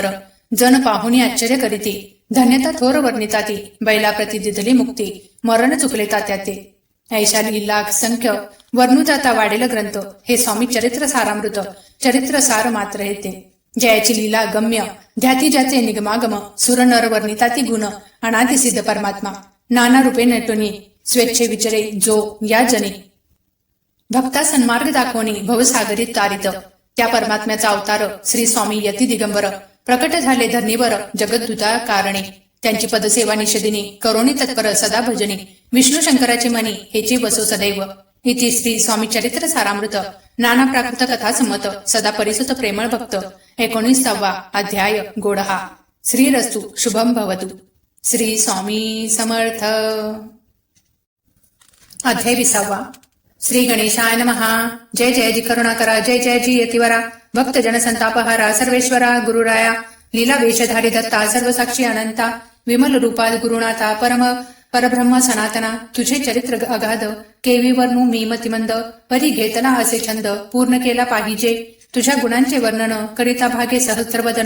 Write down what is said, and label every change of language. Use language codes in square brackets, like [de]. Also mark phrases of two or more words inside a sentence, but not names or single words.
[mr] जन पाहुनी आश्चर्य करीती धन्यता थोर वर्णिता ती. बैलाप्रती दिधली मुक्ती मरण चुकले तात्या ते. ऐशा लाख संख्य वर्णू जाता वाढेल ग्रंथ. हे स्वामी चरित्र सारामृत चरित्र सार मात्र हे ते. जयाची लीला गम्य ध्याती ज्याचे निगमागम. सुर नर वर्णिता ती गुण अनादि सिद्ध परमात्मा. नाना रूपे नटुनी स्वेच्छे विचरे जो या जनी. भक्ता सन्मार्ग दाखवणी भवसागरी तारित. त्या परमात्म्याचा अवतार श्री स्वामी यती दिगंबर. प्रकट झाले धरणीवर जगद्दूता कारणे. त्यांची पदसेवा निषदिनी करोनी तत्पर सदा भजनी. विष्णू शंकराचे मनी हेची बसो सदैव. इति श्री स्वामी चरित्र सारामृत. नाना प्राकृत कथा संमत सदा परिसुत प्रेमळ भक्त. 19वा अध्याय गोडहा. [sa] श्रीरस्तु शुभम भवतु. [mr] श्री स्वामी समर्थ. अध्याय 20. [sa] श्री गणेशाय नमः. [mr] जय जय जी करुणाकरा. जय जय जी यतिवरा. भक्त जन संतापहारा सर्वेश्वरा गुरुराया. लीला वेशधारी दत्ता सर्व साक्षी अनंता. विमल रूपा गुरुनाथा परब्रह्म सनातना. तुझे चरित्र अगाध केवी वर्णू मी मतिमंद. परी घेतला असे छंद पूर्ण केला पाहिजे. तुझ्या गुणांचे वर्णन करिता भागे सहस्त्रवदन.